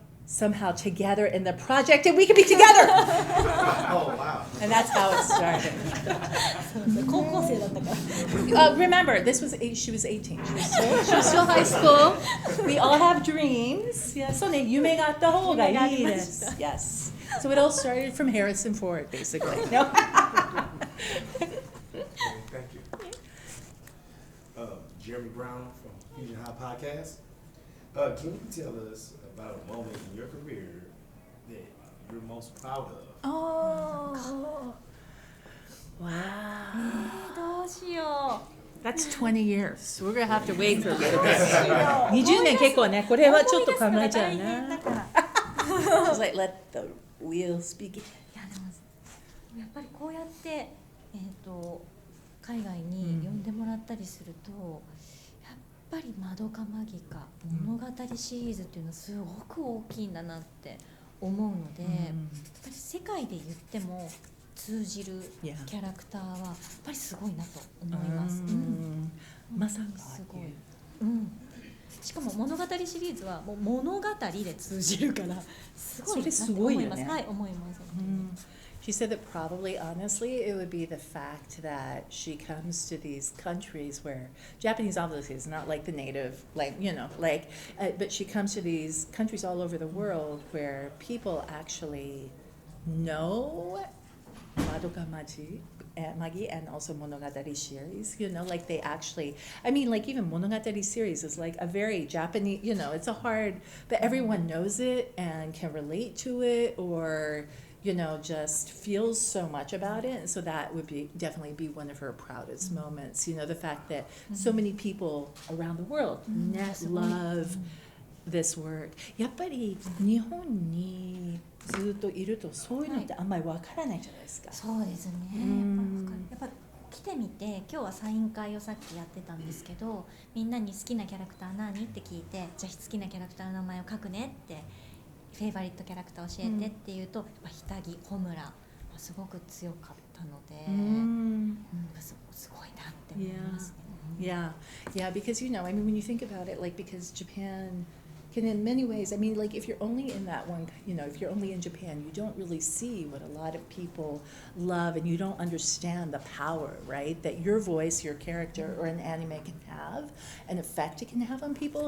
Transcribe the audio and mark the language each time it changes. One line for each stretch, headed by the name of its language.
English: somehow together in the project and we can be together. Oh, wow. And that's how it started.
Japanese: 高校生だったから
English: Remember, she was 18. She was still high school. We all have dreams.
Japanese: Yeah, そうね、夢があった方がいいです。
English: Yes. So it all started from Harrison Ford, basically. No? Thank you. Jeremy Brown from Fusion High Podcast. Can you tell us about a moment in your career that you're most proud of? Oh. Wow.
Japanese: どうしよ
English: That's 20 years. We're going to have to wait for a little bit.
Japanese: 20年結構ね、これはちょっと考えちゃう思い出すのが大変だな。から
English: Just like let the wheel speak.
Japanese: いやでもやっぱりこうやって海外に呼んでもらったりすると、やっぱりまどかマギカ物語シリーズっていうのはすごく大きいんだなって思うので、やっぱり世界で言っても通じるキャラクターはやっぱりすごいなと思います。まさかすごい。しかも物語シリーズはもう物語で通じるからすごいなって思います。はい、思います。
English: She said that probably, honestly, it would be the fact that she comes to these countries where Japanese obviously is not like the native, but she comes to these countries all over the world where people actually know Madoka Magi and also Monogatari series, like they actually, like even Monogatari series is like a very Japanese, it's a hard, but everyone knows it and can relate to it or, just feels so much about it. And so that would definitely be one of her proudest moments, the fact that so many people around the world love this work.
Japanese: やっぱり日本にずっといるとそういうのってあんまりわからないじゃないですか。そうですね。やっぱ来てみて、今日はサイン会をさっきやってたんですけど、みんなに好きなキャラクター何って聞いて、じゃあ好きなキャラクターの名前を書くねって、フェイバリットキャラクター教えてって言うと、やっぱひたぎ、ホムラすごく強かったので、すごいなって思いますね。
English: Yeah, because when you think about it, because Japan can in many ways, if you're only in that one, if you're only in Japan, you don't really see what a lot of people love and you don't understand the power, right? That your voice, your character, or an anime can have, an effect it can have on people.